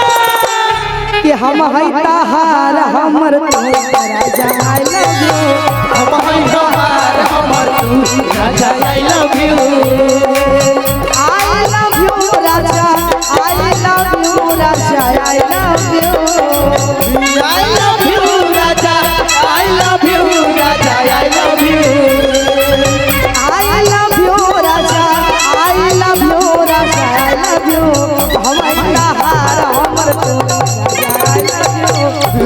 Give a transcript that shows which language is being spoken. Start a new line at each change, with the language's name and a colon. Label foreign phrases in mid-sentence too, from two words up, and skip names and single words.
Bhojpuri: कि हम है तहार हमर तू राजा,
English: I love you.
Bhojpuri: हम है तहार हमर तू राजा,
English: I love you. I love you राजा, I love you राजा, I love you. I love you राजा, I love you राजा, I love you। I love you राजा, I love you राजा, I love you।
Bhojpuri: हम तहार हमर तू राजा,
English: I love you।